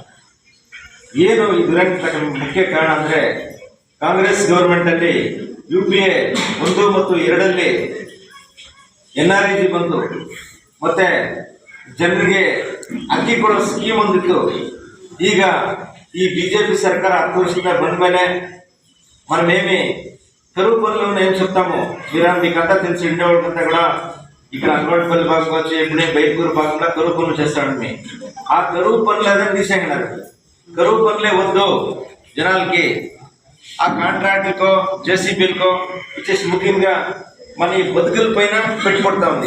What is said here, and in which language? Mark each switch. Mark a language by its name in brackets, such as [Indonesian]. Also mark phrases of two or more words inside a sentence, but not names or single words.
[Kannada] ಏನು ಇದರ ಮುಖ್ಯ ಕಾರಣ ಅಂದರೆ ಕಾಂಗ್ರೆಸ್ ಗೌರ್ಮೆಂಟಲ್ಲಿ UPA 1 ಮತ್ತು 2 NREG ಬಂತು, ಮತ್ತೆ ಜನರಿಗೆ ಅಕ್ಕಿ ಕೊಡೋ ಸ್ಕೀಮ್ ಒಂದಿತ್ತು. [Telugu] ಈಗ ఈ బీజేపీ సర్కార్ 10 [Kannada] ವರ್ಷದಿಂದ ಬಂದ ಮೇಲೆ [Telugu] మనమేమి కరువు పనులను ఏం చెప్తాము, మీకంతా తెలిసి ఉండేవాళ్ళంతా కూడా ఇక్కడ అంగన్వాడీ భాగంగా వచ్చి ఎప్పుడే బయటూరు భాగంగా కరువు పనులు చేస్తాడని. ఆ కరువు పనులు ఏదైనా తీసేయన్నారు. కరువు పనులే వద్దు జనాలకి, ఆ కాంట్రాక్టులకో JCBలకో ఇచ్చేసి ముఖ్యంగా మన ఈ బతుకుల పైన పెట్టుబడుతూ ఉంది.